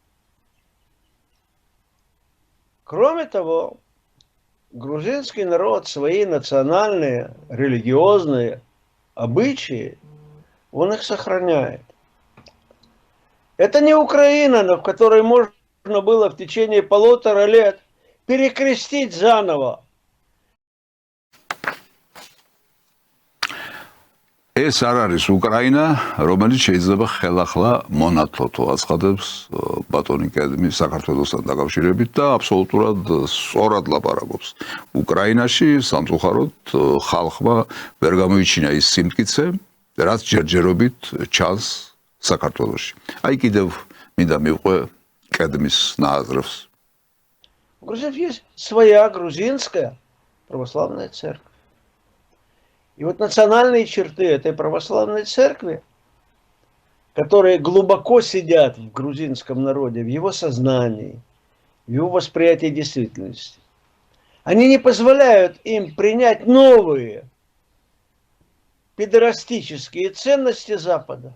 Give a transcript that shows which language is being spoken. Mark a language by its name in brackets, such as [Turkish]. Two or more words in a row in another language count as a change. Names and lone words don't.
[Russian] Кроме того, грузинский народ свои национальные, религиозные обычаи, он их сохраняет. Это не Украина, в которой можно было в течение 1,5 лет перекрестить заново. [Georgian] ეს არ არის უკრაინა, რომელიც შეიძლება ხელახლა მონათლოთო აცხადებს ბატონი კედმი საქართველოსთან დაკავშირებით და აბსოლუტურად სწორად ლაპარაკობს. უკრაინაში სამწუხაროდ ხალხმა ვერ გამოიჩინა ის სიმტკიცე, რაც ჯერჯერობით ჩანს საქართველოში. აი კიდევ მინდა მივყვე კედმის ნააზრევს. [Russian] У грузинов есть своя грузинская православная церковь. И вот национальные черты этой православной церкви, которые глубоко сидят в грузинском народе, в его сознании, в его восприятии действительности, они не позволяют им принять новые педерастические ценности Запада.